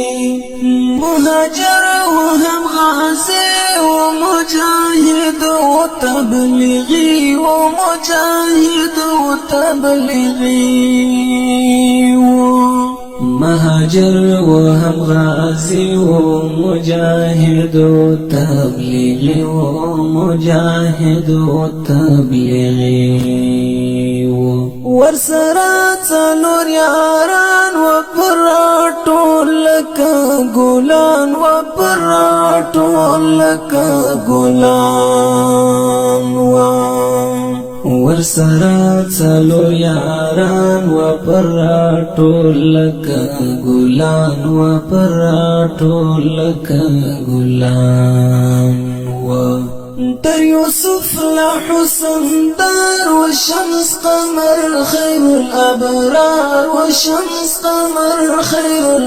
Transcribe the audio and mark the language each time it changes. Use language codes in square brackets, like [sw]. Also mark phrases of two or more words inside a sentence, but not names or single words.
[ur] مہاجر و ہم غازی و مجاہد و تبلیغی و مجاہد و تبلیغی مہاجر و ہم غازی و مجاہد و تبلیغی [ps] و مجاہد و تبلیغی ورسرا څلور یاران و پر ټول لکه ګلان و پر ټول لکه ګلان ورسرا څلور یاران و پر ټول لکه ګلان و پر ټول لکه ګلان [fa] در یوسف لحسن دار وشمس قمر خیر الابرار وشمس قمر خیر